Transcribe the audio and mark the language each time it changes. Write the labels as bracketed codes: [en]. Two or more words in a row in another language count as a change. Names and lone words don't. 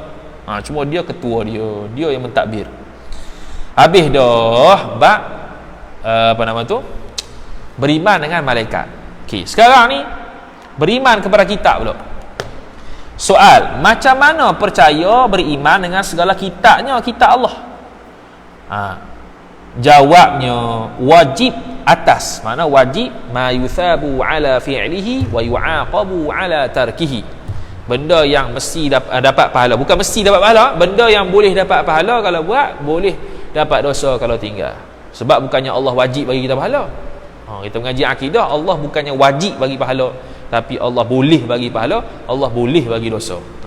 [ms] Cuma dia ketua dia yang mentadbir. Habis dah bab apa nama tu, beriman dengan malaikat. Sekarang ni beriman kepada kitab pula. Soal, macam mana percaya beriman dengan segala kitabnya, kitab Allah? Jawabnya wajib atas. Mana wajib? [ar] ما يثاب على فعله ويعاقب على تركه. [ms] Benda yang mesti dapat pahala, bukan mesti dapat pahala, benda yang boleh dapat pahala kalau buat, boleh dapat dosa kalau tinggal. Sebab bukannya Allah wajib bagi kita pahala, Kita mengaji akidah, Allah bukannya wajib bagi pahala, tapi Allah boleh bagi pahala, Allah boleh bagi dosa.